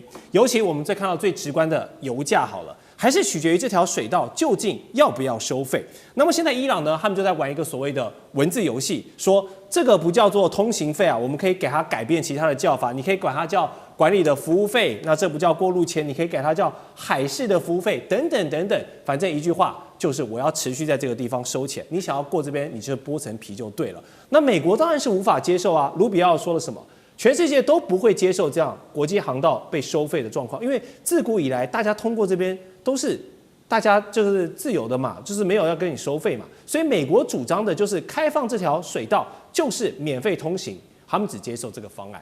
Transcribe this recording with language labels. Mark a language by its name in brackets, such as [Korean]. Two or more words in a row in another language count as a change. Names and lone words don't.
[Chinese] 尤其我們最看到最直觀的油價好了，還是取決於這條水道究竟要不要收費。那麼現在伊朗呢，他們就在玩一個所謂的文字遊戲，說這個不叫做通行費啊，我們可以給它改變其他的叫法，你可以管它叫管理的服務費，那這不叫過路錢，你可以改它叫海事的服務費，等等等等，反正一句話就是我要持續在這個地方收錢，你想要過這邊，你就剝層皮就對了。那美國當然是無法接受啊，盧比奧說了什麼？全世界都不會接受這樣國際航道被收費的狀況，因為自古以來大家通過這邊都是大家就是自由的嘛，就是沒有要跟你收費嘛，所以美國主張的就是開放這條水道就是免費通行，他們只接受這個方案。